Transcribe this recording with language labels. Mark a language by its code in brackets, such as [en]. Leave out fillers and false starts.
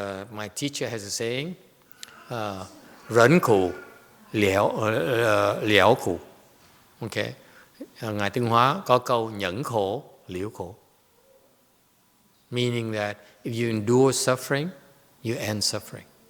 [en] My teacher has a saying, [vi] rẫn khổ, liễu khổ. [en] Okay. [vi] Ngài Tương Hóa có câu nhẫn khổ, liễu khổ. [en] Meaning that if you endure suffering, you end suffering.